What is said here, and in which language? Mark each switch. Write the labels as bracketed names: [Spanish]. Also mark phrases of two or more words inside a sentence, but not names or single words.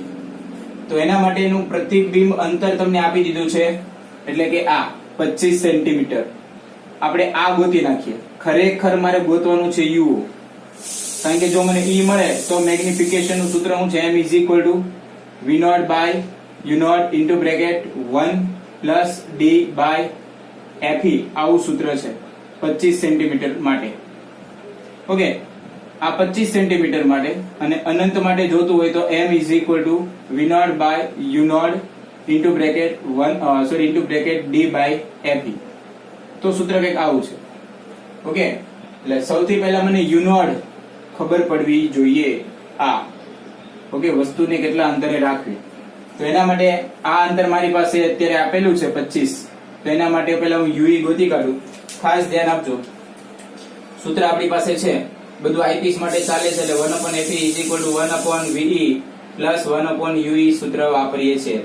[Gujarati] તો એના માટેનું પ્રતિબિંબ અંતર તમને આપી દીધું છે, એટલે કે આ 25 સેન્ટીમીટર. આપણે આ ગોતી નાખીએ. ખરેખર મારે ગોતવાનું છે યુ, કારણ કે જો મને ઈ મળે તો મેગ્નિફિકેશન નું સૂત્ર શું છે? [English] M = V0 by U0 into bracket 1 plus D by FE. [Gujarati] આવું સૂત્ર છે 25 સેન્ટીમીટર માટે. ઓકે, આ 25 સેન્ટીમીટર માટે. અને અનંત માટે જોતું હોય તો [English] M = V0 by U0 into bracket 1 into bracket D by FE. [Gujarati] તો સૂત્ર કંઈક આવું છે. ઓકે, એટલે સૌથી પહેલા મને U0 ખબર પડવી જોઈએ. આ ઓકે, વસ્તુને કેટલા અંતરે રાખવી. તો એના માટે આ અંતર મારી પાસે અત્યારે આપેલું છે 25. તો એના માટે પહેલા હું UE ગોતી કાઢું. ખાસ ધ્યાન આપજો, સૂત્ર આપણી પાસે છે બધું આઈપીસ માટે ચાલે છે, એટલે 1/FE = 1/VE પ્લસ 1/UE સૂત્ર વાપરીએ છીએ.